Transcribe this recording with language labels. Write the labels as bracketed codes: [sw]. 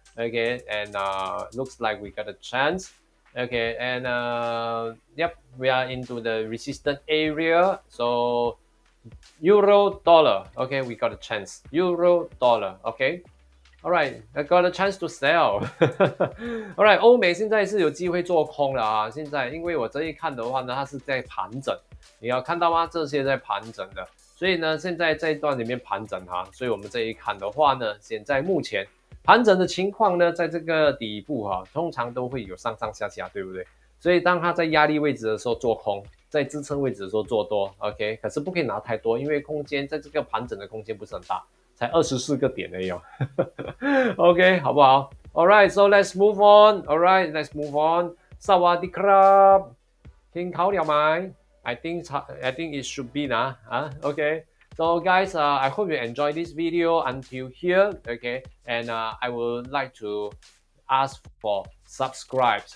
[en] Okay, and looks like we got a chance. Okay, and yep, we are into the resistance area. So euro dollar, okay, we got a chance. Euro dollar, okay. Alright, I got a chance to sell. [zh] Alright, 欧美现在是有机会做空了啊！现在因为我这一看的话呢，它是在盘整，你要看到吗？这些在盘整的，所以呢，现在这一段里面盘整哈，所以我们这一看的话呢，现在目前盘整的情况呢，在这个底部哈，通常都会有上上下下，对不对？所以当它在压力位置的时候做空，在支撑位置的时候做多 ，OK， 可是不可以拿太多，因为空间在这个盘整的空间不是很大。才24个点而已哦，OK， 好不好 ？ [en] Alright, so let's move on. Alright, let's move on. สวัสดีครับ聽เขา了嗎 I think it should beนะ，OK. So guys, I hope you enjoy this video until here, okay? And I would like to ask for subscribe.